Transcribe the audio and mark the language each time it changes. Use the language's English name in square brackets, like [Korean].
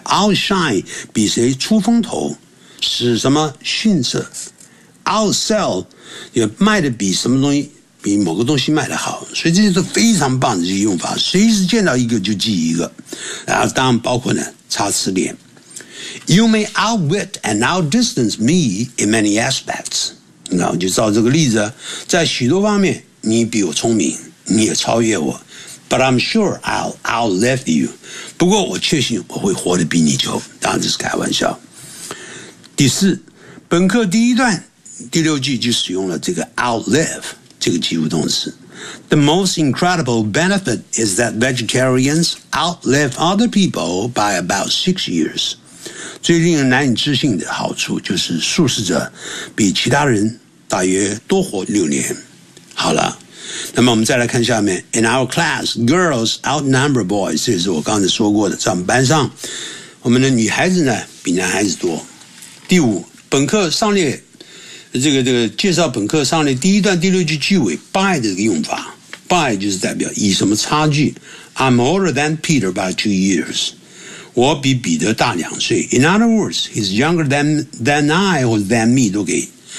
[Chinese] Outshine, 比谁出风头，使什么逊色。 Outsell, 也卖的比什么东西比某个东西卖的好，所以这些是非常棒的这些用法，随时见到一个就记一个。然后当然包括呢擦词典。 [English] You may outwit and outdistance me in many aspects. [Chinese] 然后就照这个例子，在许多方面你比我聪明，你也超越我。 [English] But I'm sure I'll outlive you. [Chinese] 不过我确信我会活得比你久，当然这是开玩笑。第四，本课第一段第六句就使用了这个 outlive 这个及物动词。 [English] The most incredible benefit is that vegetarians outlive other people by about 6 years. [Chinese] 最令人难以置信的好处就是素食者比其他人大约多活6年。好了，那么我们再来看下面。 [English] In our class, girls outnumber boys. [Chinese] 这是我刚才说过的，在我们班上，我们的女孩子呢比男孩子多。第五，本课上列。这个介绍本课上的第一段第六句句尾 by 的这个用法 by 就是代表以什么差距。 [English] I'm older than Peter by 2 years. [Chinese] 我比彼得大2岁。 [English] In other words, he's younger than I or than me [Chinese] 都可以。